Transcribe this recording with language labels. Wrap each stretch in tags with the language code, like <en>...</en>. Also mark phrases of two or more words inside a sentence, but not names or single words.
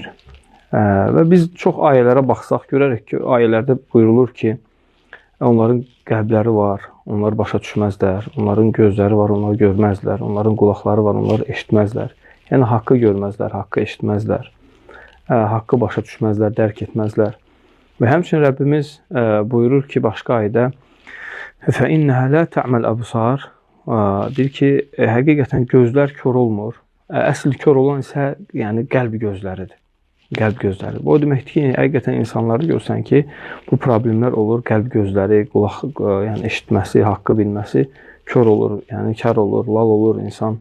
<az>Və biz çox ayələrə baxsaq görərək ki, ayələrdə buyurulur ki, onların qəlbləri var, onlar başa düşməzlər, onların gözləri var, onları görməzlər, onların qulaqları var, onları eşitməzlər. Yəni haqqı görməzlər, haqqı eşitməzlər, haqqı başa düşməzlər, dərk etməzlər. Və həmçinin Rəbbimiz buyurur ki, başqa ayədə</az> <ar>فَإِنَّهَا لَا تَعْمَلْ أَبْصَارِ</ar> <az>deyir ki, həqiqətən gözlər kör olmur. Əsl kör olan isə yəni qəlb gözləridir. Qəlb gözləri. Bu o deməkdir ki, həqiqətən insanları görsən ki, bu problemlər olur. Qəlb gözləri, qulaq, yəni eşitməsi, haqqı bilməsi kör olur, yəni kar olur, lal olur insan.</az>